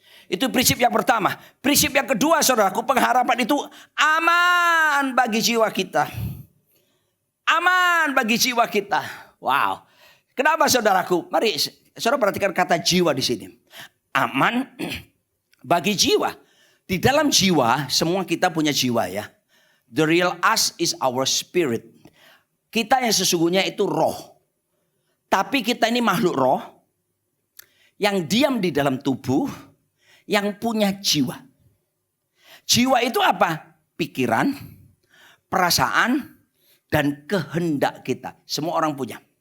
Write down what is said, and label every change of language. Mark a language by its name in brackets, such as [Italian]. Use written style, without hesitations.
[Indonesian] Itu prinsip yang pertama. Prinsip yang kedua saudaraku, pengharapan itu aman bagi jiwa kita. Aman bagi jiwa kita. Wow. Kenapa saudaraku? Mari saudara perhatikan kata jiwa di sini. Aman bagi jiwa. Di dalam jiwa, semua kita punya jiwa ya. [English] The real us is our spirit. [Indonesian] Kita yang sesungguhnya itu roh. Tapi kita ini makhluk roh yang diam di dalam tubuh, yang punya jiwa. Jiwa itu apa? Pikiran, perasaan, dan kehendak kita. Semua orang punya.